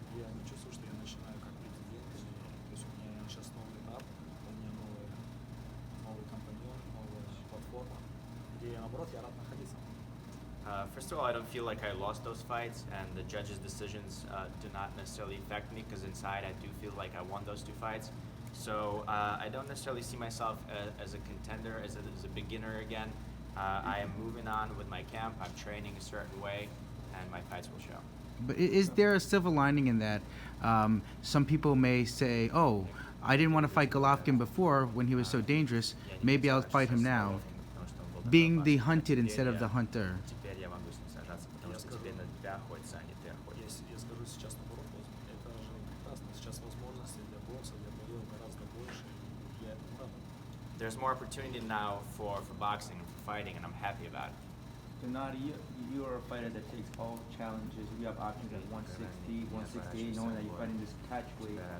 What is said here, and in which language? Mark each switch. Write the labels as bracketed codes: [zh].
[ru] Я не чувствую, что я начинаю как президент. То есть у меня сейчас новый этап, у меня новый компаньон, новая платформа, где, наоборот, я рад находиться. [en] First of all, I don't feel like I lost those fights, and the judges' decisions do not necessarily affect me, because inside I do feel like I won those 2 fights. So I don't necessarily see myself as a contender, as a beginner again. I am moving on with my camp. I'm training a certain way, and my fights will show. But is there a silver lining in that? Some people may say, oh, I didn't want to fight Golovkin before when he was so dangerous. Maybe I'll fight him now. Being the hunted instead of the hunter. [ru] Я скажу сейчас наоборот, это же прекрасно. Сейчас возможности для бокса, для боев гораздо больше, и я этому рад. [en] There's more opportunity now for boxing and for fighting, and I'm happy about it. Gennady, you are a fighter that takes all challenges. You have options at 160, 168, knowing that you're fighting this catch weight.